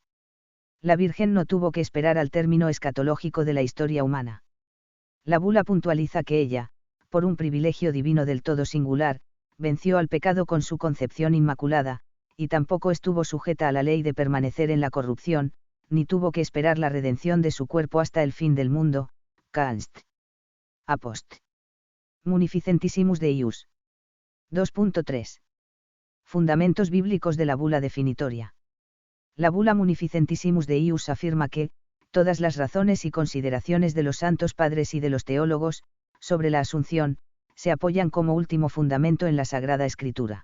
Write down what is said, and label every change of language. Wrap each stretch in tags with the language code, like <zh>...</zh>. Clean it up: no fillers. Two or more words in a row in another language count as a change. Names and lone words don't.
<es>La Virgen no tuvo que esperar al término escatológico de la historia humana. La bula puntualiza que ella, por un privilegio divino del todo singular, venció al pecado con su concepción inmaculada, y tampoco estuvo sujeta a la ley de permanecer en la corrupción, ni tuvo que esperar la redención de su cuerpo hasta el fin del mundo. Canst. Apost. Munificentissimus Deius. 2.3. Fundamentos bíblicos de la bula definitoria. La bula Munificentissimus Deius afirma que, todas las razones y consideraciones de los santos padres y de los teólogos, sobre la Asunción, se apoyan como último fundamento en la Sagrada Escritura.</es>